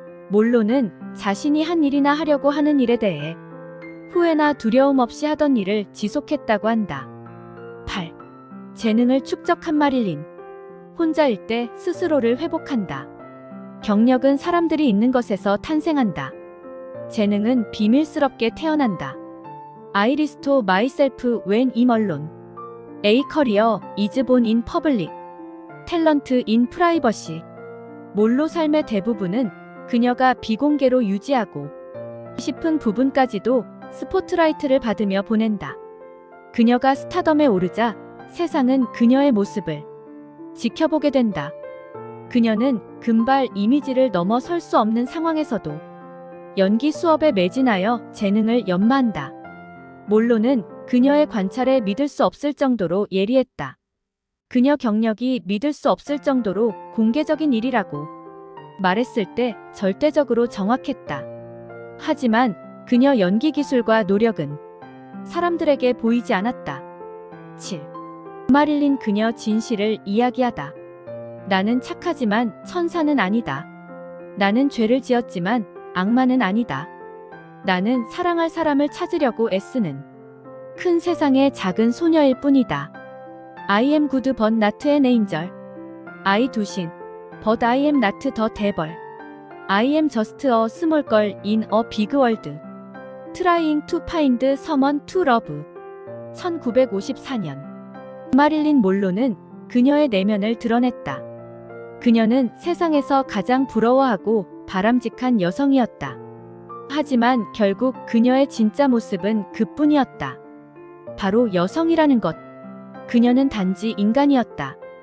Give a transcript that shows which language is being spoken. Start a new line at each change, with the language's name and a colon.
Korean: 몰로는 자신이 한 일이나 하려고 하는 일에 대해 후회나 두려움 없이 하던 일을 지속했다고 한다. 8. 재능을 축적한 마릴린. 혼자일 때 스스로를 회복한다. 경력은 사람들이 있는 것에서 탄생한다. 재능은 비밀스럽게 태어난다.
English: I restore myself when I'm alone. A career is born in public. talent in privacy.
Korean: 몰로 삶의 대부분은 그녀가 비공개로 유지하고 싶은 부분까지도 스포트라이트를 받으며 보낸다. 그녀가 스타덤에 오르자 세상은 그녀의 모습을 지켜보게 된다. 그녀는 금발 이미지를 넘어설 수 없는 상황에서도 연기 수업에 매진하여 재능을 연마한다. 몰로는 그녀의 관찰에 믿을 수 없을 정도로 예리했다. 그녀 경력이 믿을 수 없을 정도로 공개적인 일이라고 말했을 때 절대적으로 정확했다. 하지만 그녀 연기 기술과 노력은 사람들에게 보이지 않았다. 17. 마릴린 그녀 진실을 이야기하다. 나는 착하지만 천사는 아니다. 나는 죄를 지었지만 악마는 아니다. 나는 사랑할 사람을 찾으려고 애쓰는 큰 세상의 작은 소녀일 뿐이다.
English: I am good but not an angel. I do sin, but I am not the devil. I am just a small girl in a big world. Trying to find someone to love.
Korean: 1954년. 마릴린 몰로는 그녀의 내면을 드러냈다. 그녀는 세상에서 가장 부러워하고 바람직한 여성이었다. 하지만 결국 그녀의 진짜 모습은 그뿐이었다. 바로 여성이라는 것. 그녀는 단지 인간이었다.